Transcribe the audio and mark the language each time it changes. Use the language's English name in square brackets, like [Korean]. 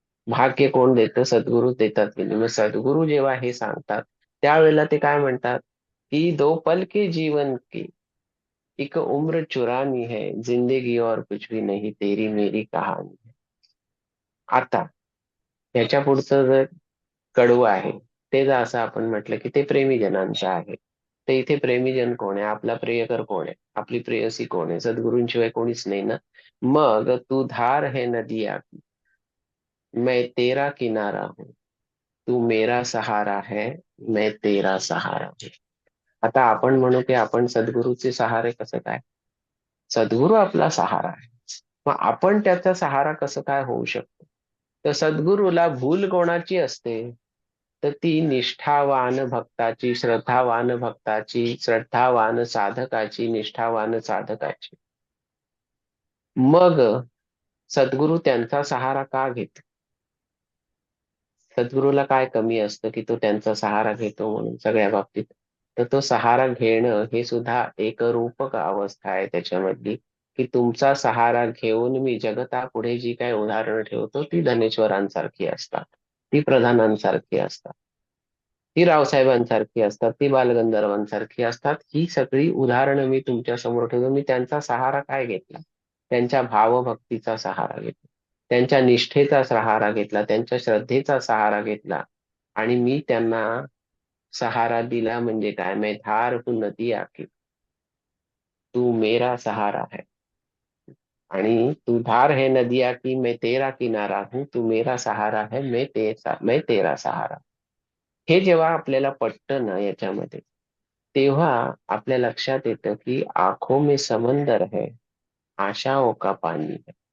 [Marathi] भाग्य कोण देतं? सद्गुरू देतात की नाही? मग सद्गुरू जेव्हा हे सांगतात, त्यावेळेला ते काय म्हणतात की [Hindi] दो पल के जीवन की एक उम्र चुरानी है, जिंदगी और कुछ भी नहीं, तेरी मेरी कहानी है. [Marathi] आता ह्याच्या पुढचं जर कडवं आहे, ते जर असं आपण म्हटलं की ते प्रेमीजनांचं आहे, तर इथे प्रेमीजन कोण आहे? आपला प्रियकर कोण आहे? आपली प्रेयसी कोण आहे? सद्गुरूंशिवाय कोणीच नाही ना. [Hindi] मग तू धार है नदिया की, मैं तेरा किनारा हूँ, तू मेरा सहारा है, मैं तेरा सहारा हूँ. [Marathi] आता आपण म्हणू की आपण सद्गुरूचे सहारे कसं काय? सद्गुरू आपला सहारा आहे. मग आपण त्याचा सहारा कसं काय होऊ शकतो? तर सद्गुरूला भूल कोणाची असते? तर ती निष्ठावान भक्ताची, श्रद्धावान भक्ताची, श्रद्धावान साधकाची, निष्ठावान साधकाची. मग सद्गुरू त्यांचा सहारा का घेतो? सद्गुरूला काय कमी असतं की तो त्यांचा सहारा घेतो म्हणून सगळ्या बाबतीत? तर तो सहारा घेणं हे सुद्धा एक रूपक अवस्था आहे त्याच्यामधली, की तुमचा सहारा घेऊन मी जगतापुढे जी काही उदाहरणं ठेवतो ती धनेश्वरांसारखी असतात, ती प्रधानांसारखी असतात, ती रावसाहेबांसारखी असतात, ती बालगंधर्वांसारखी असतात. ही सगळी उदाहरणं मी तुमच्या समोर ठेवतो. मी त्यांचा सहारा काय घेतला? त्यांच्या भावभक्तीचा सहारा घेतला, त्यांच्या निष्ठेचा सहारा घेतला, त्यांच्या श्रद्धेचा सहारा घेतला, आणि मी त्यांना सहारा दिला म्हणजे काय? [Hindi] मैं धार हूं नदी आकी, तू मेरा सहारा है. आणि तू धार है नदिया की, मैं तेरा किनारा हूं, तू मेरा सहारा है, मैं तेरा सहारा. [Marathi] हे जेव्हा आपल्याला पटतं ना याच्यामध्ये, तेव्हा आपल्या लक्षात येतं की [Hindi] आंखों में समंदर है, आशाओं का पानी है.